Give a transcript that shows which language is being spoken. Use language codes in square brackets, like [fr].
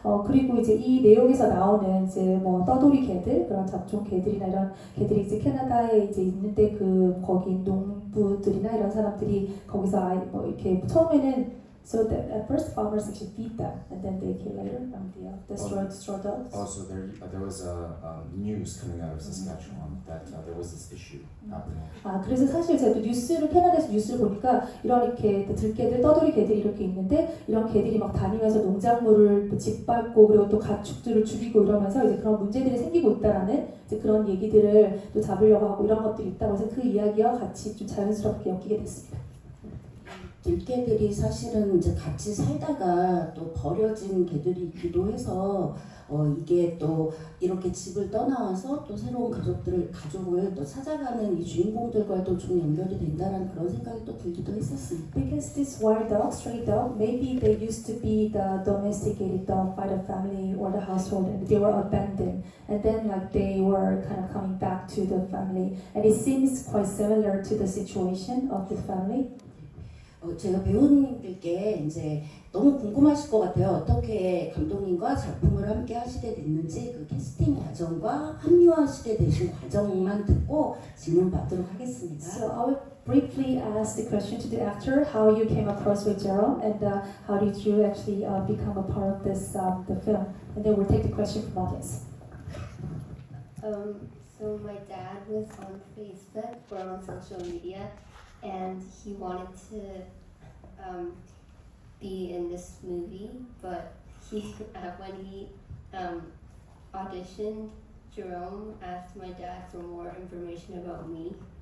[ko] 그리고 이제 이 내용에서 나오는 이제 뭐 떠돌이 개들, 그런 잡종 개들이나 이런 개들이 이제 캐나다에 이제 있는데 거기 농부들이나 이런 사람들이 거기서 뭐 이렇게 처음에는 [en] So at first farmers actually feed them, and then they kill later the straw dogs. Also, there was news coming out of Saskatchewan that there was this issue happening. [ko] 그래서 사실 제가 또 캐나다에서 뉴스를 보니까 이렇게 들개들, 떠돌이 개들이 이렇게 있는데 이런 개들이 막 다니면서 농작물을 짓밟고 그리고 또 가축들을 죽이고 이러면서 이제 그런 문제들이 생기고 있다라는 이제 그런 얘기들을 또 잡으려고 하고 이런 것들이 있다고 해서 그 이야기와 같이 좀 자연스럽게 엮이게 됐습니다. 들개들이 사실은 이제 같이 살다가 또 버려진 개들이기도 해서 이게 또 이렇게 집을 떠나와서 또 새로운 가족을 또 찾아가는 이 주인공들과도 좀 연결이 된다는 그런 생각이 또 들기도 했었습니다. [en] Because this wild dog, stray dog, maybe they used to be the domesticated dog by the family or the household, and they were abandoned, and then like they were kind of coming back to the family, and it seems quite similar to the situation of the family. [ko] 제가 배우님들께 이제 너무 궁금하실 것 같아요. 어떻게 감독님과 작품을 함께 하시게 됐는지 그 캐스팅 과정과 합류하시게 되신 과정만 듣고 질문 받도록 하겠습니다. [en] So I will briefly ask the question to the actor, how you came across with Jerome, and how did you actually become a part of this the film, and then we'll take the question from audience. So my dad was on Facebook or on social media, and he wanted to be in this movie, but he when he auditioned, Jerome asked my dad for more information about me.